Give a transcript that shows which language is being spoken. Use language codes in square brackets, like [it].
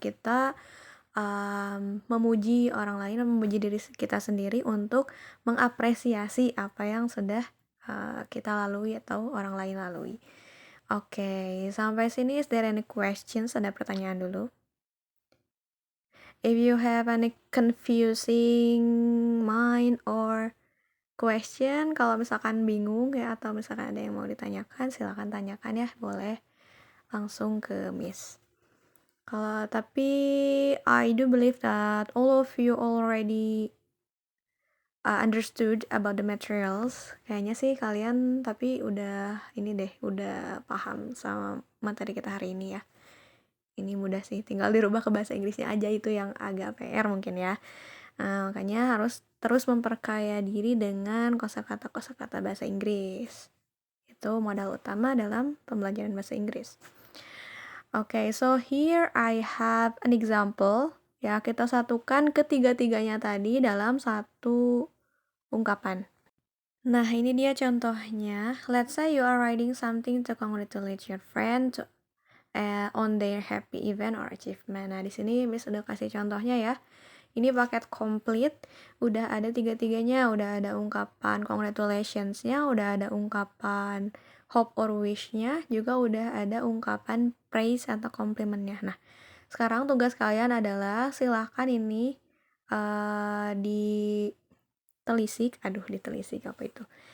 [id] Kita memuji orang lain dan memuji diri kita sendiri untuk mengapresiasi apa yang sudah kita lalui atau orang lain lalui. Oke, sampai sini [en] is there any questions? [id] Ada pertanyaan dulu? [en] If you have any confusing mind or question, [id] kalau misalkan bingung ya atau misalkan ada yang mau ditanyakan, silakan tanyakan ya, boleh langsung ke Miss. [en] Tapi I do believe that all of you already understood about the materials. [id] Kayaknya sih kalian tapi udah paham sama materi kita hari ini ya. Ini mudah sih, tinggal dirubah ke bahasa Inggrisnya aja, itu yang agak PR mungkin ya. Makanya harus terus memperkaya diri dengan kosakata bahasa Inggris. Itu modal utama dalam pembelajaran bahasa Inggris. [en] Okay, so here I have an example. [id] Ya, kita satukan ketiga-tiganya tadi dalam satu ungkapan. Nah, ini dia contohnya. [en] Let's say you are writing something to congratulate your friend on their happy event or achievement. [id] Nah, di sini Miss udah kasih contohnya ya. Ini paket komplit, udah ada tiga-tiganya, udah ada ungkapan congratulations-nya, udah ada ungkapan hope or wish-nya, juga udah ada ungkapan praise atau komplimennya. Nah, sekarang tugas kalian adalah silahkan ini ditelisik apa itu?